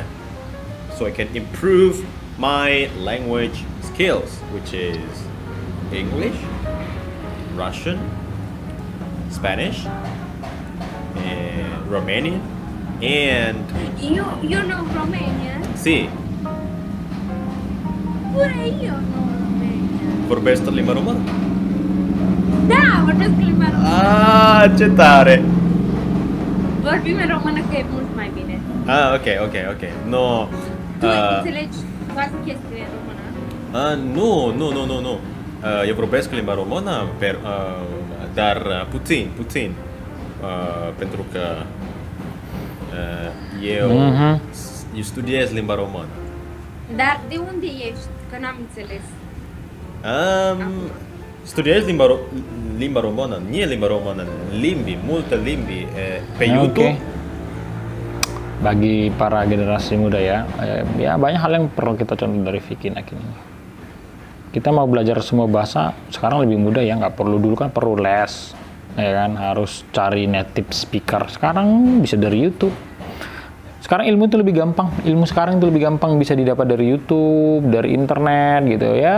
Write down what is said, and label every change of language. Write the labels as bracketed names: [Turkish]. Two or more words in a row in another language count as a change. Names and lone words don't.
[English] So I can improve my language skills, which is English, Russian, Spanish, and Romanian, and You know Romanian? [Italian] sì, Pure io [English] know Romanian. [Romanian] vorbește limba română. Da, vorbesc limba română. Ah, ce tare! Vorbim în română că e mult mai bine. [English] Ah, ok. No, [Romanian] Tu înțelegi toate chestiile în română? nu. Eu vorbesc limba română, dar puțin. Pentru că eu studiez limba română. Dar de unde ești? Că n-am înțeles. Studiare limba romana, nie limba romana, limbi, multa limbi, pe YouTube. [Indonesian] Bagi para generasi muda ya, ya banyak hal yang perlu kita contoh dari Vicky Naki ini. Kita mau belajar semua bahasa sekarang lebih mudah ya, nggak perlu dulu kan perlu les, ya kan harus cari [English] native speaker. [Indonesian] Sekarang bisa dari YouTube. Sekarang ilmu itu lebih gampang, ilmu sekarang itu lebih gampang bisa didapat dari YouTube, dari internet gitu ya.